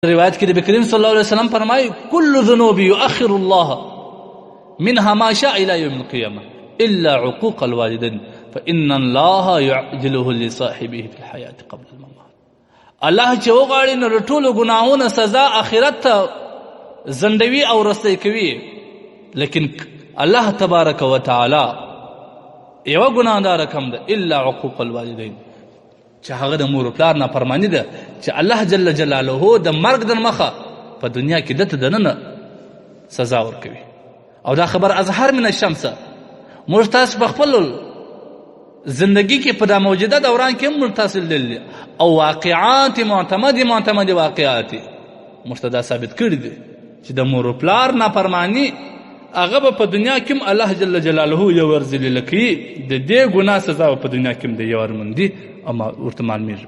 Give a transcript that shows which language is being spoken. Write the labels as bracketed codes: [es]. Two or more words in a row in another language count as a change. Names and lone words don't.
[ps] روایت کې نبی کریم [ar] صلی الله علیه وسلم فرمایي كل ذنوب يؤخر الله منها ما شاء الى يوم القيامه الا عقوق الوالدين فان الله يعجله لصاحبه في الحياه قبل الممات. [ps] الله چې وغواړي نو ټولو ګناهونو سزا آخرت ته زندوي او رسۍ کوي، لیکن الله تبارک وتعالی یو ګناهدار کم ده الا [ar] عقوق الوالدين، [ps] چې هغه د مور او پلار نافرماني ده، چې الله جل جلاله د مرګ د مخه په دنیا کې دته دننه سزا ورکوي. او دا خبر [ar] اظهر من الشمس، [ps] موږ تاسو په خپل زندگی کې په دا موجوده دوران کې موږ تاسو لیدل او واقعات معتمد واقعات موږ دا ثابت کړی دي چې د مور او پلار نافرماني هغه په دنیا کې الله جل جلاله یو ورزل لکي د دې ګناه سزا په دنیا کې د یو ورمندي اما ورته معلومیږي.